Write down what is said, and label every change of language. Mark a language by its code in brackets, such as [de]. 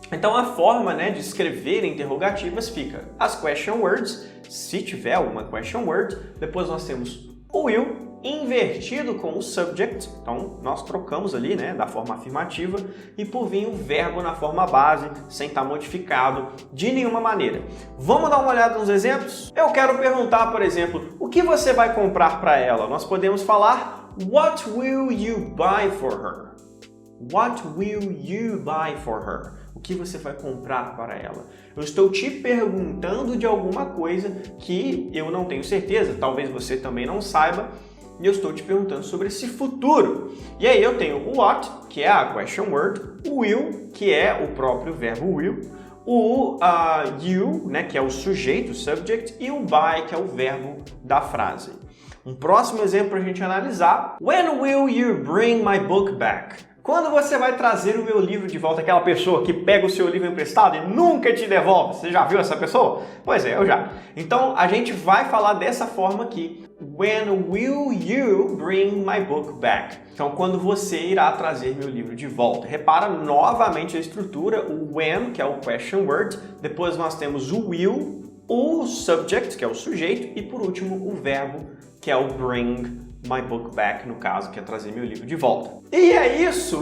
[pt] Então, a forma, né, de escrever interrogativas fica as question words, se tiver alguma question word, depois nós temos o will invertido com o subject, então nós trocamos ali, né, da forma afirmativa, e por vir o verbo na forma base, sem estar modificado de nenhuma maneira. Vamos dar uma olhada nos exemplos? Eu quero perguntar, por exemplo, o que você vai comprar para ela? Nós podemos falar [en] What will you buy for her? What will you buy for her? [pt] O que você vai comprar para ela? Eu estou te perguntando de alguma coisa que eu não tenho certeza, talvez você também não saiba, e eu estou te perguntando sobre esse futuro. E aí eu tenho o what, que é a question word, o will, que é o próprio verbo will, o you, né, que é o sujeito, o subject, e o buy, que é o verbo da frase. Um próximo exemplo para a gente analisar. [en] When will you bring my book back? [pt] Quando você vai trazer o meu livro de volta? Aquela pessoa que pega o seu livro emprestado e nunca te devolve. Você já viu essa pessoa? Pois é, eu já. Então, a gente vai falar dessa forma aqui. [en] When will you bring my book back? [pt] Então, quando você irá trazer meu livro de volta? Repara novamente a estrutura, o when, que é o question word. Depois nós temos o will, o subject, que é o sujeito. E por último, o verbo, que é o [en] bring my book back, [pt] no caso, que é trazer meu livro de volta. E é isso!